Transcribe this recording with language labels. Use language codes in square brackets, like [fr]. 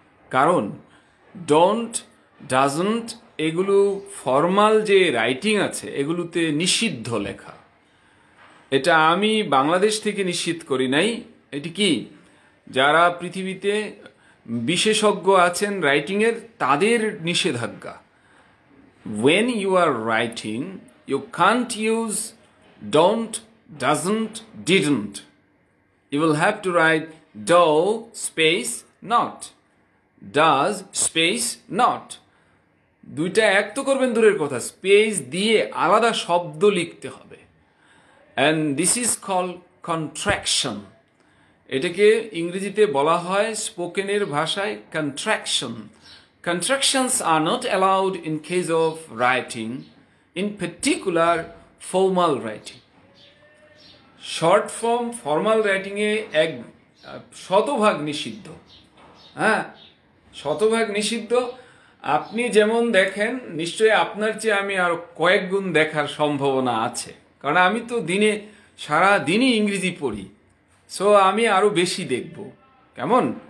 [bn] কারণ don't, doesn't এগুলো formal যে রাইটিং আছে এগুলোতে নিষিদ্ধ লেখা। এটা আমি বাংলাদেশ থেকে নিশ্চিত করি নাই, এটি কি যারা পৃথিবীতে বিশেষজ্ঞ আছেন রাইটিংয়ের তাদের নিষেধাজ্ঞা। [en] when you are writing you can't use don't, doesn't, didn't. You will have to write do space not, does space not। [bn] দুইটা এক তো করবেন দূরের কথা, স্পেস দিয়ে আলাদা শব্দ লিখতে হবে। [en] and this is called contraction। [bn] এটাকে ইংরেজিতে বলা হয় স্পোকেনের ভাষায় contraction। [en] Contractions are not allowed in case of writing, in particular formal writing। [bn] Short form formal রাইটিংয়ে শতভাগ নিষিদ্ধ। হ্যাঁ, শতভাগ নিষিদ্ধ। আপনি যেমন দেখেন, নিশ্চয়ই আপনার চেয়ে আমি আরো কয়েক গুণ দেখার সম্ভাবনা আছে, কারণ আমি তো সারা দিনই ইংরেজি পড়ি, সো আমি আরো বেশি দেখব। কেমন?